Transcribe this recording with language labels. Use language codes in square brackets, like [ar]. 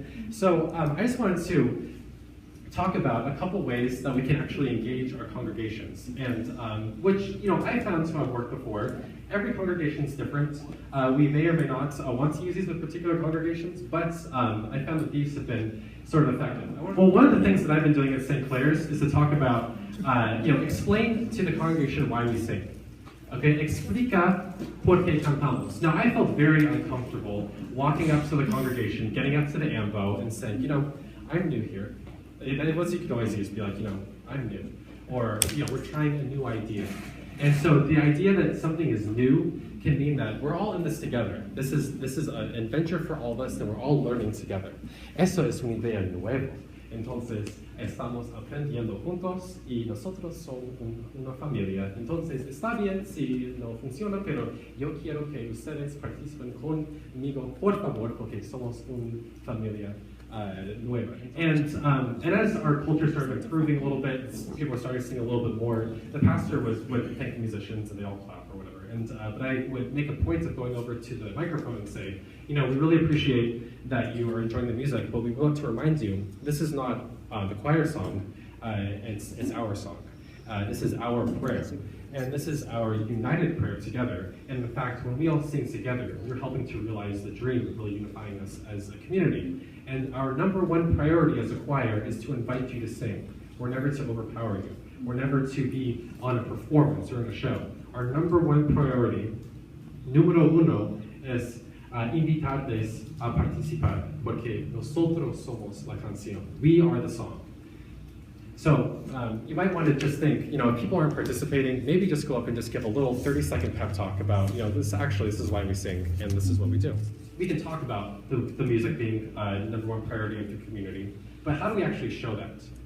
[en] So I just wanted to talk about a couple ways that we can actually engage our congregations, and which I found to have worked before. Every congregation is different. We may or may not want to use these with particular congregations, but I found that these have been sort of effective. Well, one of the things that I've been doing at St. Clair's is to talk about, explain to the congregation why we sing. [es] Okay, explica por qué cantamos. [en] Now, I felt very uncomfortable walking up to the congregation, getting up to the ambo, and saying, I'm new here. And what you could always use, be like, I'm new. Or, we're trying a new idea. And so the idea that something is new can mean that we're all in this together. This is an adventure for all of us, and we're all learning together. [es] Eso es una idea nueva. Entonces, estamos aprendiendo juntos y nosotros somos una familia. Entonces, está bien si no funciona, pero yo quiero que ustedes participen conmigo, por favor, porque somos una familia nueva. [en] And as our culture started improving a little bit, people were starting to sing a little bit more, the pastor would thank the musicians and they all clap or whatever. But I would make a point of going over to the microphone and say, we really appreciate that you are enjoying the music, but we want to remind you, this is not the choir song, it's our song. This is our prayer. And this is our united prayer together. And in fact, when we all sing together, we're helping to realize the dream of really unifying us as a community. And our number one priority as a choir is to invite you to sing. We're never to overpower you. We're never to be on a performance or in a show. Our number one priority, [es] número uno, es invitarles a participar, porque nosotros somos la canción. [en] We are the song. So you might want to just think, if people aren't participating, maybe just go up and just give a little 30-second pep talk about, this is why we sing, and this is what we do. We can talk about the music being number one priority of the community, but how do we actually show that?